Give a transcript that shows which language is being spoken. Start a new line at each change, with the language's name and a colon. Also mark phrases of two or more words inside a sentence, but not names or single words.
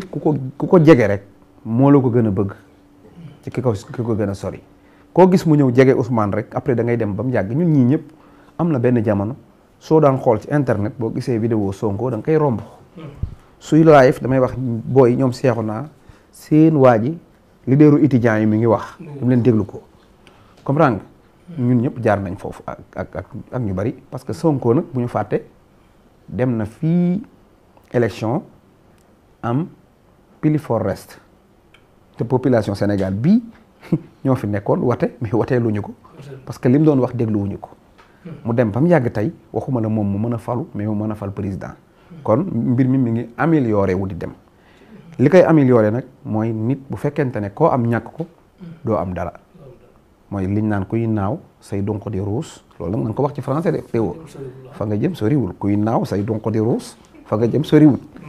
Wolof: ku ko jege rek moo la ko gën a bëgg ci ki ko gën a sori koo gis mu ñëw jege Ousmane rek après da ngay dem ba mu yàgg ñun ñii ñëpp am na benn jamono soo daan xool ci internet boo gisee vidéo Sonko da nga koy romb suy live damay wax booy ñoom seexu naa seen waa ji leaderu étudiants yi mi ngi wax dam leen déglu ko comprendre nga ñun ñëpp jaar nañ foofu ak ñu bari
French: parce que
Wolof: Sonko nag bu ñu fàtte dem na fii élection am pili for rest te population Sénégal bii ñoo fi nekkoon wate mais watee luñu ko
French: parce que
Wolof: li mu doon wax dégluwuñu ko mu dem ba mu yàgg tey waxuma la moom mu mën a falu mais mu mën a fal président kon mbir mi ngi amélioré wu di dem li koy amélioré nag mooy nit bu fekkente ne koo am ñàkk ko doo am dara mooy liñ naan kuy naaw say donko di ruus loolu nag nga ko wax ci français de teewoo fa nga jëm soriwul kuy naaw say donko di ruus fa nga jëm soriwul